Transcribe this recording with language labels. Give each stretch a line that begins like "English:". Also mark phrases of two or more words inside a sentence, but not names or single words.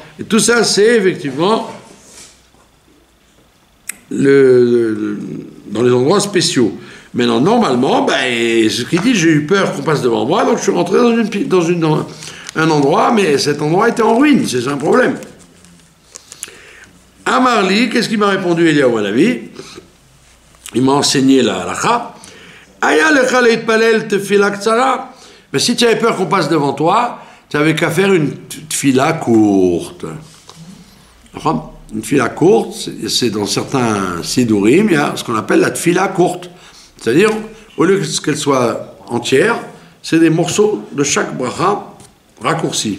French: Et tout ça, c'est effectivement dans les endroits spéciaux. Maintenant, normalement, ce qu'il dit, j'ai eu peur qu'on passe devant moi, donc je suis rentré dans un endroit, mais cet endroit était en ruine, c'est un problème. Amarli, qu'est-ce qu'il m'a répondu, Eliyahu Hanavi? Il m'a enseigné la halakha.
Hebrew: היה לך להתפלל תפילה קצרה.
French: Mais si tu avais peur qu'on passe devant toi, tu n'avais qu'à faire une tefila courte. Une tefila courte, c'est dans certains sidourim, il y a ce qu'on appelle la tefila courte. C'est-à-dire, au lieu qu'elle soit entière, c'est des morceaux de chaque bracha raccourcis.